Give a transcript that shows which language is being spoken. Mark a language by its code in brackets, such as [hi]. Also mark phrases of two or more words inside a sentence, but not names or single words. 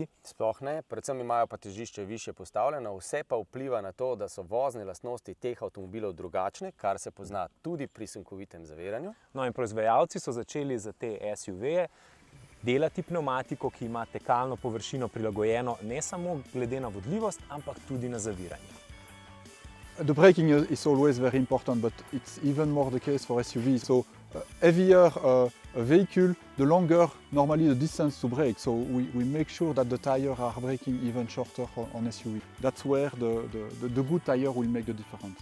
[sl] Sploh ne, predvsem imajo pa težišče višje postavljeno, vse pa vpliva na to, da so vozne lastnosti teh avtomobilov drugačne, kar se pozna tudi pri sunkovitem zaviranju. No in proizvajalci so začeli za te SUV-je delati pnevmatiko, ki ima tekalno površino prilagojeno ne samo glede na vodljivost, ampak tudi na zaviranje. [en] The braking is always very important, but it's even more the case for SUVs. So heavier a vehicle, the longer normally the distance to brake. So we make sure that the tires are braking even shorter on SUV. That's where the good tire will make the difference.